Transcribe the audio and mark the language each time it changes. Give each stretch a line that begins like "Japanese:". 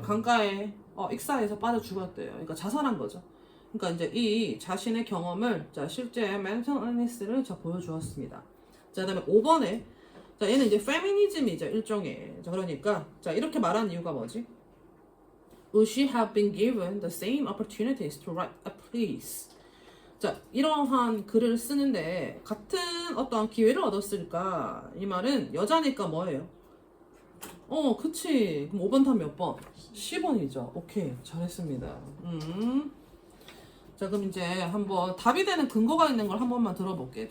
Korean: 강가에, 익사해서 빠져 죽었대요. 그러니까 자살한 거죠. 그러니까 이제 이 자신의 경험을, 자, 실제 멘털 illness를 보여주었습니다. 자, 그 다음에 5번에, 자, 얘는 이제 페미니즘이죠. 일종의. 자, 그러니까, 자, 이렇게 말한 이유가 뭐지?
English: Would she have been given the same opportunities to write a piece?
Korean: 자, 이러한 글을 쓰는데 같은 어떠한 기회를 얻었을까? 이 말은 여자니까 뭐예요? 그치. 그럼 5번 답 몇 번? 10번이죠. 오케이. 잘했습니다. 자, 그럼 이제 한번 답이 되는 근거가 있는 걸 한 번만 들어볼게요.